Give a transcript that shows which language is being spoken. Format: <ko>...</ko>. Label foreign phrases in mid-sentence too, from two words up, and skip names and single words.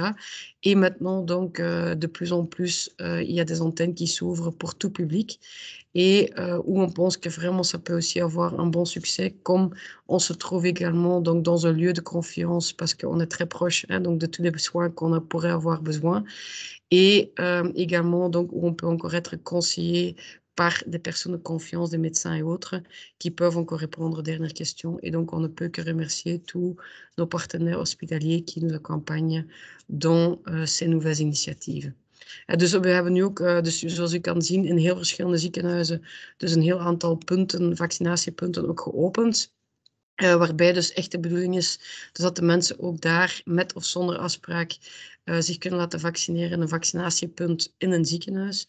<fr>Et maintenant, donc, de plus en plus, il y a des antennes qui s'ouvrent pour tout public et où on pense que vraiment ça peut aussi avoir un bon succès, comme on se trouve également donc, dans un lieu de confiance parce qu'on est très proche donc, de tous les soins qu'on pourrait avoir besoin et également donc, où on peut encore être conseillé par des personnes de confiance, des médecins et autres, qui peuvent encore répondre aux dernières questions. Et donc, on ne peut que remercier tous nos partenaires hospitaliers qui nous accompagnent dans ces nouvelles initiatieven.</fr> <nl>Dus we hebben nu ook, dus zoals u kan zien, in heel verschillende ziekenhuizen dus een heel aantal punten, vaccinatiepunten ook geopend. Waarbij dus echt de bedoeling is dus dat de mensen ook daar met of zonder afspraak zich kunnen laten vaccineren in een vaccinatiepunt in een ziekenhuis.</nl>